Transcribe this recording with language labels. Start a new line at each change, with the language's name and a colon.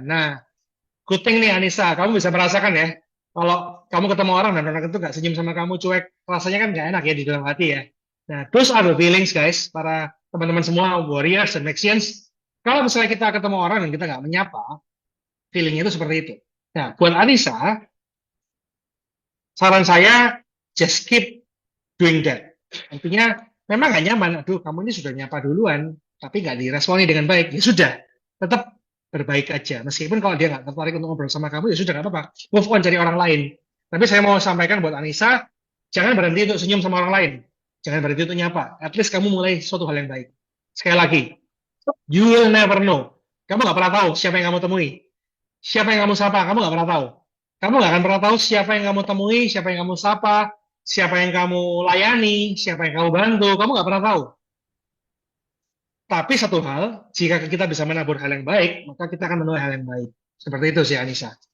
Indonesian: Nah,
English: good thing
Indonesian: nih Anissa, kamu bisa merasakan ya. Kalau kamu ketemu orang dan orang itu nggak senyum sama kamu, cuek, rasanya kan nggak enak ya di dalam hati ya.
English: Nah, those are the feelings guys,
Indonesian: para teman-teman semua,
English: warriors dan Maxians.
Indonesian: Kalau misalnya kita ketemu orang dan kita nggak menyapa, feelingnya itu seperti itu. Nah, buat Anissa, saran saya,
English: just keep doing that.
Indonesian: Artinya, memang nggak nyaman, aduh kamu ini sudah nyapa duluan, tapi nggak diresponi dengan baik. Ya sudah, tetap berbaik aja. Meskipun kalau dia nggak tertarik untuk ngobrol sama kamu, ya sudah nggak apa-apa. Move on cari orang lain. Tapi saya mau sampaikan buat Anissa, jangan berhenti untuk senyum sama orang lain. Jangan berhenti untuk nyapa.
English: At least
Indonesian: kamu mulai suatu hal yang baik. Sekali lagi,
English: you will never know.
Indonesian: Kamu nggak pernah tahu siapa yang kamu temui. Siapa yang kamu sapa, kamu nggak pernah tahu. Kamu nggak akan pernah tahu siapa yang kamu temui, siapa yang kamu sapa, siapa yang kamu layani, siapa yang kamu bantu. Kamu nggak pernah tahu. Tapi satu hal, jika kita bisa menabur hal yang baik, maka kita akan menuai hal yang baik. Seperti itu sih Anissa.